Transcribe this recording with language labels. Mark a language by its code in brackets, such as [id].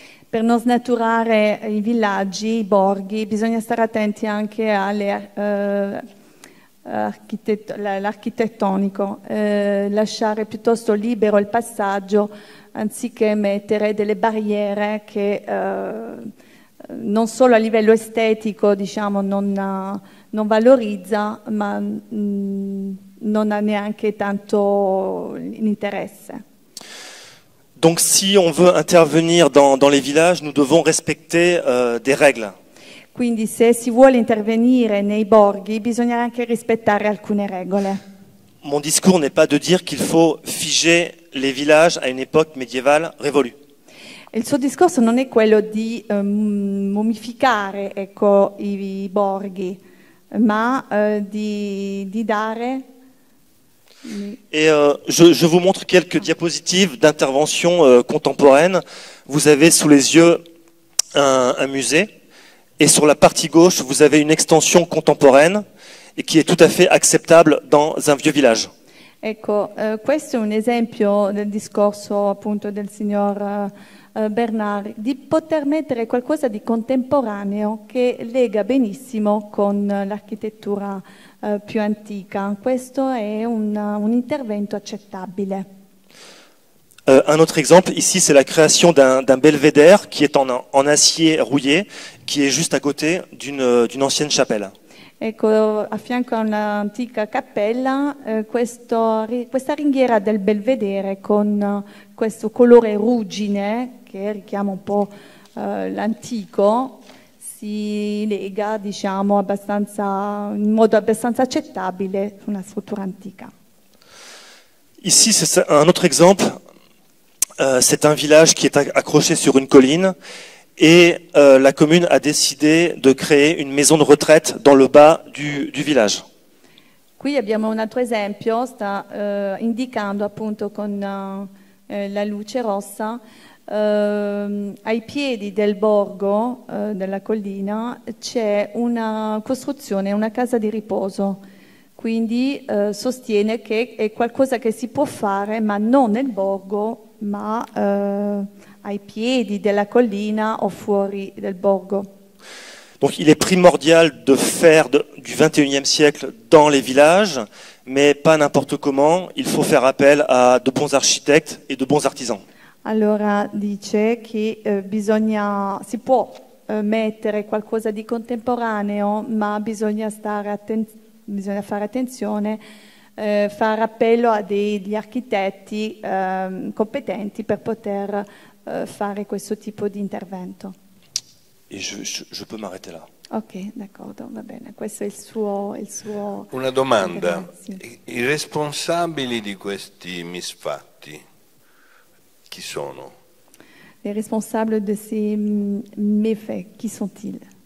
[it] Per non snaturare i villaggi, i borghi, bisogna stare attenti anche all'architettonico, lasciare piuttosto libero il passaggio anziché mettere delle barriere che non solo a livello estetico, diciamo, non valorizza, ma non ha neanche tanto l'interesse. [fr] Donc si on veut intervenir dans les villages, nous devons respecter des règles. [it] Quindi se si vuole intervenire nei borghi bisogna anche rispettare alcune regole. [fr] Mon discours n'est pas de dire qu'il faut figer les villages à une époque médiévale révolue. [it] Il suo discorso non è quello di mummificare, ecco, i borghi, ma di dare... [fr] Et je vous montre quelques diapositives d'intervention contemporaine. Vous avez sous les yeux un musée, et sur la partie gauche, vous avez une extension contemporaine et qui est tout à fait acceptable dans un vieux village. [it] Ecco, questo è un esempio del discorso appunto del signor Bernard, di poter mettere qualcosa di contemporaneo che lega benissimo con l'architettura più antica. Questo è un intervento accettabile. [fr] Un autre exemple, ici, c'est la création d'un belvédère qui est en acier rouillé, qui est juste à côté d'une ancienne chapelle. [it] Ecco, a fianco a un'antica cappella, questa ringhiera del belvedere con questo colore ruggine, che richiama un po' l'antico, si lega, diciamo, in modo abbastanza accettabile su una struttura antica. [fr] Ici, c'est un autre exemple. C'est un village qui est accroché sur une colline et la commune a décidé de créer une maison de retraite dans le bas du village. [it] Qui abbiamo un altro esempio, sta indicando appunto con la luce rossa ai piedi del borgo della collina c'è una costruzione, una casa di riposo. Quindi sostiene che è qualcosa che si può fare, ma non nel borgo, ma ai piedi della collina o fuori del borgo. [fr] Donc il est primordial de faire du XXIe siècle dans les villages, mais pas n'importe comment. Il faut faire appel à de bons architectes et de bons artisans. [it] Allora dice che si può mettere qualcosa di contemporaneo, ma bisogna fare attenzione, fare appello a degli architetti competenti per poter fare questo tipo di intervento. [fr] Et je peux m'arrêter là. [it] Ok, d'accordo, va bene. Questo è il suo Una domanda. Sì. I responsabili di questi misfatti chi sono? [fr] Les responsables de ces méfaits, qui sont-ils?